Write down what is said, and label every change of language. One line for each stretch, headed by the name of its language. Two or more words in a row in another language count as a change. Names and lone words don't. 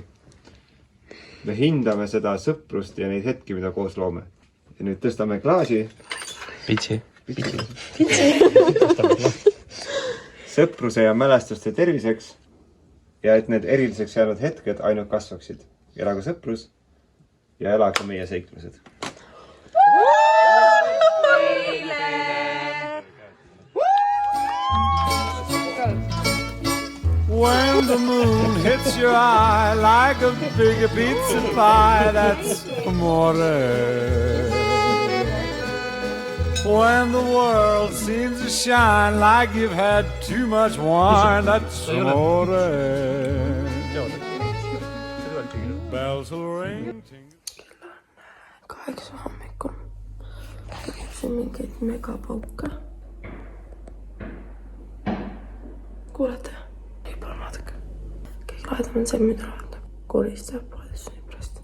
Estonian: Me hindame seda sõprust ja neid hetki, mida koos loome. Ja nüüd tõstame klaasi. Pitsi. Sõpruse ja mälestuste terviseks ja et need eriliseks jäänud hetked ainult kasvaksid. Elagu sõprus ja elagu meie seiklused.
English: When the moon hits your eye like a big pizza pie, that's amore. When the world seems to shine like you've had too much wine, that's amore. Bells will ring.
Estonian: 8 hommikul. Tegin mingeid megapauke. Kuulete? Võib-olla vaadake. Kõige lahedam on see, mida lahendab. Koolist saab poolest nii pärast.